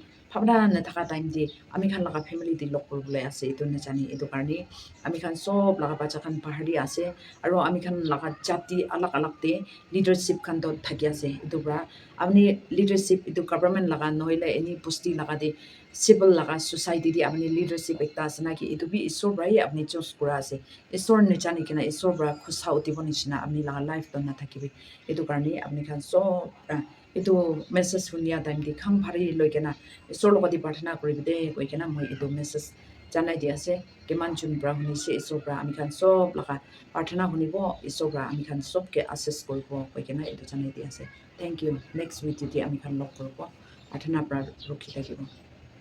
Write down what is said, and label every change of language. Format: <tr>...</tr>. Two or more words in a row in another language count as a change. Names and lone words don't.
<nag>bhabna na thaka time di ami khan laga family di lok kuribole ase etu na jani etu karni ami khan sob laga bacha khan pahari ase aro ami khan laga jati alak de leadership khan to thaki ase etu bra apni leadership etu government laga noile any posti laga de civil laga society di apni leadership ekta asena ki etu bi isor bra hi apni choose kura ase isor ne jani kena isor bra khusa utibo nishina apni laga life to na thakibi etu karni apni khan sob এইটো মেছেজ শুনিয়া টাইম দি খাং ভাৰি লৈ কেনা ঈশ্বৰৰ লগত দি প্ৰাৰ্থনা কৰিব দে কৈ কেনা মই এইটো মেছেজ জানাই দি আছে কিমান জোন পৰা শুনিছে ঈশ্বৰৰ পৰা আমি খান চব লগা প্ৰাৰ্থনা শুনিব ঈশ্বৰৰ পৰা আমি খান চবকে আছেছ কৰিব কৈ কেনা এইটো জানাই দি আছে</nag> <en>thank you next week</en> <nag>যদি আমি খান লগ কৰিব প্ৰাৰ্থনাৰ পৰা ৰখি থাকিব</nag>